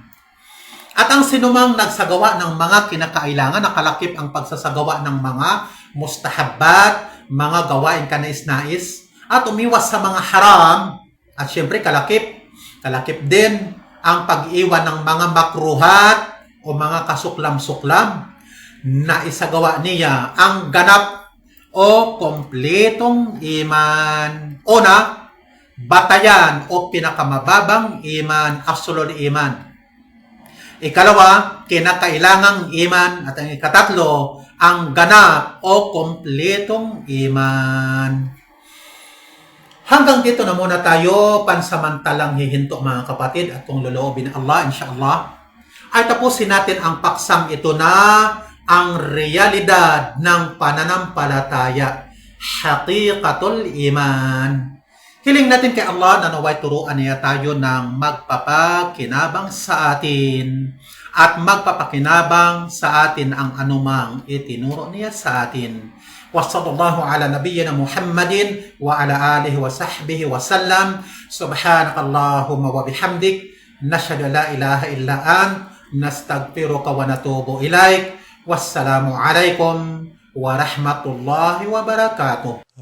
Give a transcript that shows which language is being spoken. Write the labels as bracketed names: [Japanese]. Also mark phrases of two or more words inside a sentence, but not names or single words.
[Filipino] At ang sinumang nagsagawa ng mga kinakailangan, nakalakip ang pagsasagawa ng mga mustahabbat, mga gawain kanais-nais, at umiwas sa mga haram, at syempre kalakip din ang pag-iwan ng mga makruhat o mga kasuklam-suklam na isagawa niya ang ganap o kompletong iman. Una, batayan o pinakamababang iman, [Arabic] أصل الإيمان. [Filipino] Ikalawa, kinakailangang iman. At ang ikatatlo, ang ganap o kompletong iman. Hanggang dito na muna tayo pansamantalang hihinto mga kapatid at kung loloobin ng Allah, [Arabic] إن شاء الله, [Filipino] ay tapusin natin ang paksang ito na ang realidad ng pananampalataya, [Arabic] حقيقة الإيمان. [Filipino] Hiling natin kay Allah na naway turuan niya tayo ng magpapakinabang sa atin at magpapakinabang sa atin ang anumang itinuro niya sa atin. [Arabic] وصلى الله على نبينا محمد وعلى آله وصحبه وسلم. سبحانك اللهم وبحمدك نشهد لا إله إلا أنت نستغفرك ونتوب إليك. والسلام عليكم ورحمة الله وبركاته.